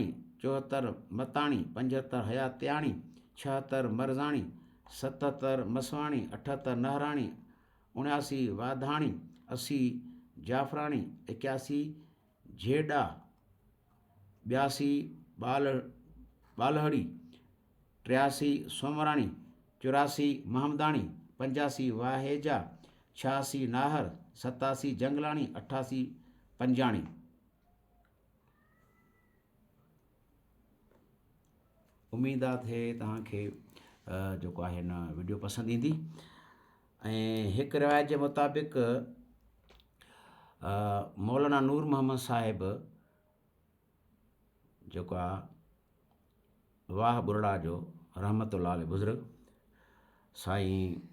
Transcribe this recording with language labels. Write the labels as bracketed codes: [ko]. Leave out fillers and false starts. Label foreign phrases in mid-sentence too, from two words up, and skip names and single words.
[sd] 74 मताणी, 75 हयातियाणी, 76 मरज़ाणी, 77 मसवाणी, 78 नहराणी, 79 वाधाणी, 80 जाफ़राणी, 81 झेडा, 82 बालहड़ी, 83 सोमराणी, 84 महमदाणी, 85 वाहेजा, 86 नाहर, 87 जंगलाणी, 88 पंजाणी। उम्मीद आहे तव्हांखे जेको आहे न वीडियो पसंदि ईंदी। ऐं हिकु रिवायत जे मुताबिक़ मौलाना नूर मोहम्मद साहिबु जेको आहे वाह बुरड़ा जो [ar] رحمة الله عليه [sd] बुज़ुर्ग साईं